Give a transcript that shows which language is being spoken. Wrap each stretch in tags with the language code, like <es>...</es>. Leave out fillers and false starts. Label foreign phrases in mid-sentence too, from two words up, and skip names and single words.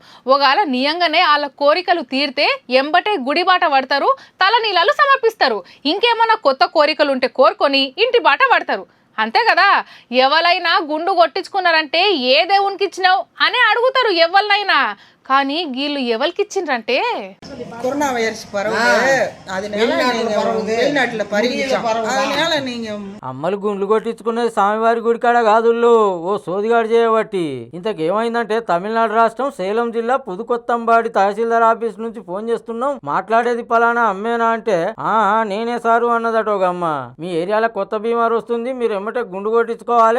<te>ఒకవేళ నియంగానే వాళ్ళ కోరికలు తీరితే ఎంబటే గుడి బాట పడతారు, తలనీలాలు సమర్పిస్తారు. ఇంకేమన్నా కొత్త కోరికలు ఉంటే కోరుకొని ఇంటి బాట పడతారు. అంతే కదా. ఎవరైనా గుండు కొట్టించుకున్నారంటే ఏ దేవునికి ఇచ్చినావు అని అడుగుతారు ఎవరినైనా. కానీ వీళ్ళు ఎవరికి ఇచ్చిండ్రంటే</te> <ta>கொரோனா வைரஸ் பரவுது, அதனால வெளிநாட்டுல பரவிச்சோம். அதனால நீங்க</ta> <te>అమ్మలు గుండ్లు కొట్టించుకునేది స్వామివారి గుడి కాడ కాదుళ్ళు, ఓ సోదిగాడు చేయబట్టి. ఇంతకేమైందంటే తమిళనాడు రాష్ట్రం సేలం జిల్లా పుదుకొత్తంబాడి తహసీల్దార్ ఆఫీస్ నుంచి ఫోన్ చేస్తున్నాం, మాట్లాడేది పలానా అమ్మేనా అంటే నేనే సారు అన్నదట ఒక అమ్మ. మీ ఏరియాలో కొత్త బీమారు వస్తుంది, మీరు ఎమ్మటే గుండు కొట్టించుకోవాలి.</te>